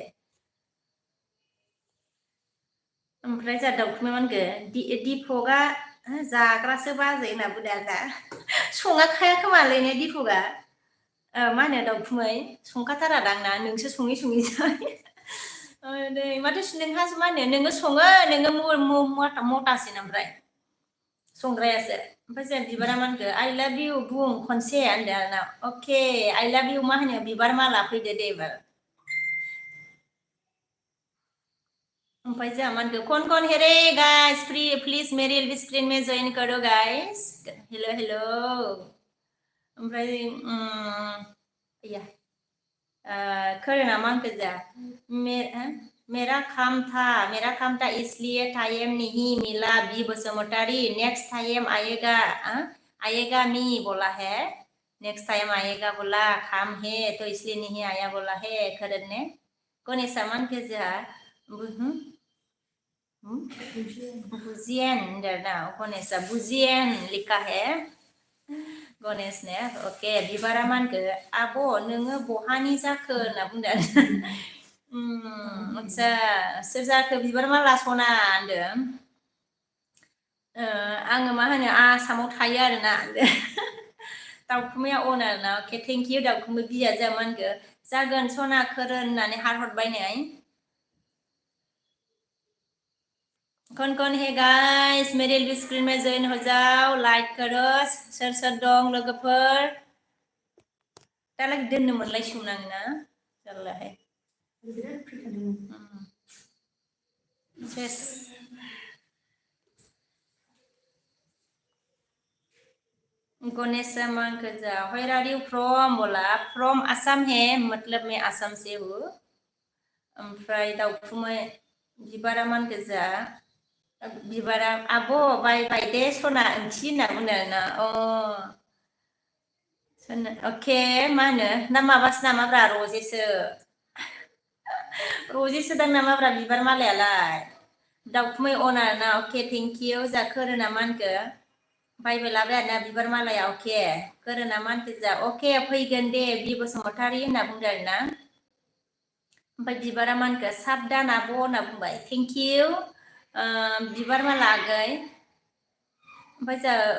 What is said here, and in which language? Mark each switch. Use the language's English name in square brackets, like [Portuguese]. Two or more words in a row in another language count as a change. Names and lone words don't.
[Bodo] ओमफ्राय जोंहा दाउखुमै मा होनखो दिपकआ जाग्रासो बाजै होनना बुंदों आरोना सङाखाया खोमालै ने दिपकआ मा होनो दाउखुमै संखाथारादां ना नोंसो सङै जायो नै माथो नोंहासो मा होनो नोङो सङो नोङो मथासिन ओमफ्राय संग्रायासो ओमफ्राय जों बिबारा मा होनखो [English] I love you [Bodo] बुं खनसे होनदों आरोना अके [English] I love you [Bodo] मा होनो बिबार माला फैदो दे एबार ओमफ्राय जोंहा मा होनखो [Hindi] कौन है रे गाइस फ्री प्लिज मेरे एलबी स्क्रीन में ज्वाइन करो गाइस हेलो ओमफ्राय [Bodo] खोरोना मा होनखो जोंहा [Hindi] मेरा काम था इसलिए टाइम नहीं मिला बी बसुमतारी [English] next time [Hindi] आएगा मी बोला है [English] next time [Hindi] आएगा बोला काम है तो इसलिए नहीं आया बोला है [Bodo] खरन ने गणेशा मा होनखो जोंहा बुजियन ना गणेशा बुजियन [Hindi] लिखा है गणेश ने [Bodo] ओके बिबारा मा होनखो आब' नोङो बहानि जाखो होनना बुंदों आदसा सोर जाखो बिबार माला सना होनदों आङो मा होनो आसामाव थायो आरोना दाउखुमैया अन आरोना अके [English] thank you [Bodo] दाउखुमै बिया जोंहा मा होनखो जागोन सना खोरोन होननानै हार हरबाय नै [Hindi] कौन है गाइस मेरे एलबी स्क्रीन में जॉइन हो जाओ लाइक करो [Bodo] सोर दं लोगोफोर दालागै दोननो मोनलायसिगौमोन आङो ना जारलाहाय सेस गणेश मांकजा [English] where are you from [Hindi] बोला फ्रॉम असम है मतलब मैं असम से हूँ [Bodo] ओमफ्राय दाउखुमै बिबारा मानगोजा बिबारा आब' बाय दे सना ओंथि होनना बुंदों आरोना अके मा होनो ना माबासो नामाब्रा रजेसो दां नामाब्रा बिबार मालायालाय दाउखुमै अन आरोना अके [English] thank you [Bodo] जा खोरोना मा होनखो बायबाय लाबाय आरोना बिबार मालाया अके खोरोना मा होनखो जा अके फैगोन दे बि बसुमतारी होनना बुंदों आरोना ओमफ्राय बिबारा मा होनखो साबदान आब' होनना बुंबाय [English] thank you [Bodo] बिबार माला आगै ओमफ्राय जा